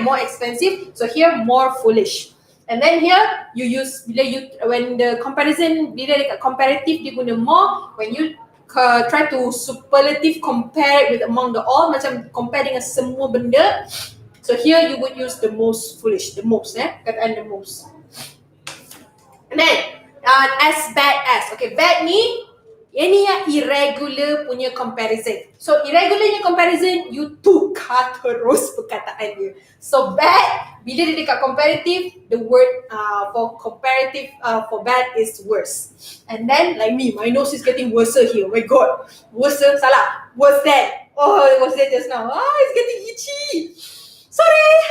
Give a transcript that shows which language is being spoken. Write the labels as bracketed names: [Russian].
[English] More expensive. So here more foolish. And then here you use when the comparison, [Malay] bila dekat comparative dia guna more. [English] When you try to superlative compare it with among the all, [Malay] macam compare dengan semua benda. [English] So here you would use the most foolish, the most, perkataan the most. And then as bad as. [Malay] Okay, bad ni ini yang irregular punya comparison. So irregular punya comparison, you tukar terus perkataan dia. [English] So bad, [Malay] bila dia dekat [English] comparative, the word for comparative for bad is worse. And then like me, my nose is getting worse here. Oh my god, worse, salah, worse than. Oh, it was there just now. It's getting itchy. Sorry.